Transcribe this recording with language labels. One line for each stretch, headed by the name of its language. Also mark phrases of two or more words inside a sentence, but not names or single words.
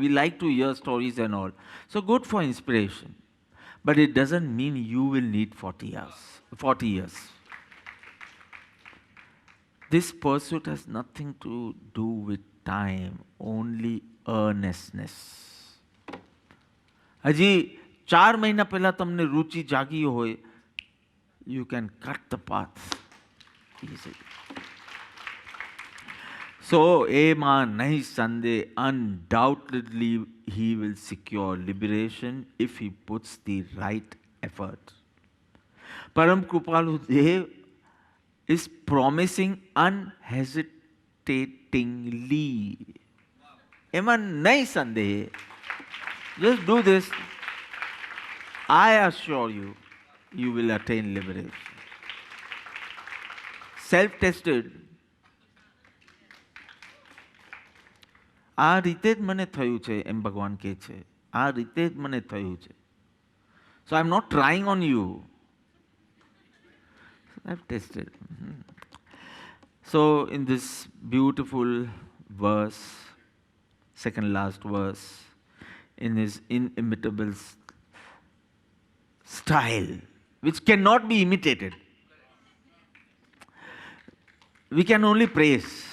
English: We like to hear stories and all. So good for inspiration. But it doesn't mean you will need 40 years. This pursuit has nothing to do with time, only earnestness.
Gujarati: હજી 4 મહિના પહેલા તમને રુચિ જાગી હોય,
English: you can cut the path easily. So,
Gujarati: એમાં નહીં સંદેહ,
English: undoubtedly he will secure liberation if he puts the right effort. Param Kripalu Dev is promising unhesitatingly.
Gujarati: એમાં નહીં સંદેહ.
English: Just do this. I assure you, you will attain liberation. Self-tested.
Gujarati: આ રીતે જ મને થયું છે એમ ભગવાન કહે છે. આ રીતે જ મને થયું છે.
English: So I'm not trying on you. I've tested. So in this beautiful verse, second last verse, in his inimitable style, which cannot be imitated, we can only praise.